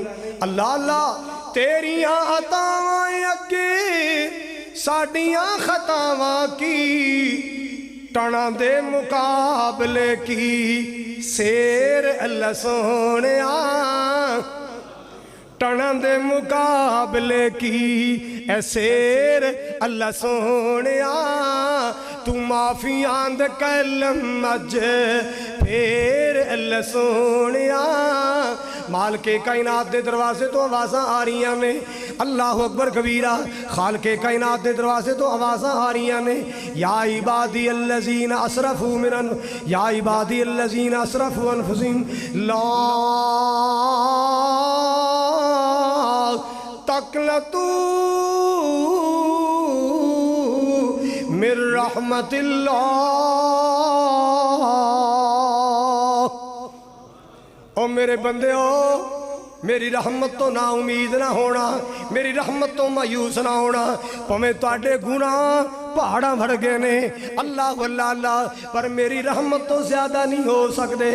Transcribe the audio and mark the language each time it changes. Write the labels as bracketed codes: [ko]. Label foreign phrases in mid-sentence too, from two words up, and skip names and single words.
[pa] اللہ اللہ تیریاں عطاواں اگے ساڈیاں خطاواں کی ٹنا دے مقابلے کی شیر اللہ سوہݨیا ٹنا دے مقابلے کی اے شیر اللہ سوہݨیا تو معافی آند قلم اج فیر اللہ سوہݨیا. مالکِ کائنات دے دروازے توں آوازاں آ رہیاں نے. [ar] الله أكبر كبيرا. [pa] خالقِ کائنات دے دروازے توں آوازاں آ رہیاں نے. [ar] يا عبادي الذين أسرفوا من يا عبادي الذين أسرفوا على أنفسهم لا تقنطوا من رحمة الله. [pa] او میرے بندے ہو میری رحمت توں نا امید نہ ہونا میری رحمت توں مایوس نہ ہونا بھاویں تہاڈے گناہ پہاڑاں بھر گئے نے اللہ اللہ اللہ پر میری رحمت توں زیادہ نہیں ہو سکدے.